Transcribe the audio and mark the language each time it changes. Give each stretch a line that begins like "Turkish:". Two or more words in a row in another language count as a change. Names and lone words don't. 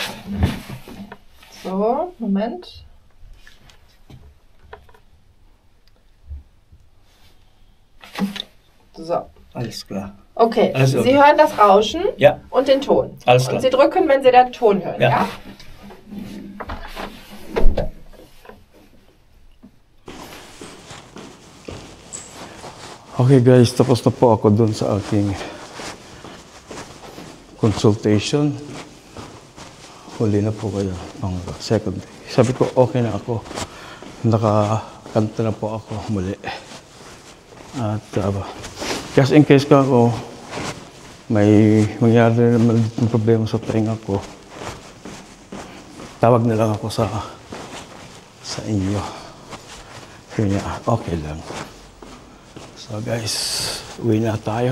German: So, Moment. So. Alles klar. Okay, Also, Sie hören das Rauschen ja. und den Ton. Alles klar. Und Sie drücken, wenn Sie den Ton hören, ja? ja?
English: Okay guys,
Filipino: tapos na po ako dun sa aking consultation. Huli na po kayo pang second day. Sabi ko okay na ako. Nakakanta na po ako muli. At
English: just in case
Filipino: ka ako may mangyari naman ng problema sa tenga ko, tawag na lang ako sa inyo. Kaya okay lang. So guys, uwi na tayo.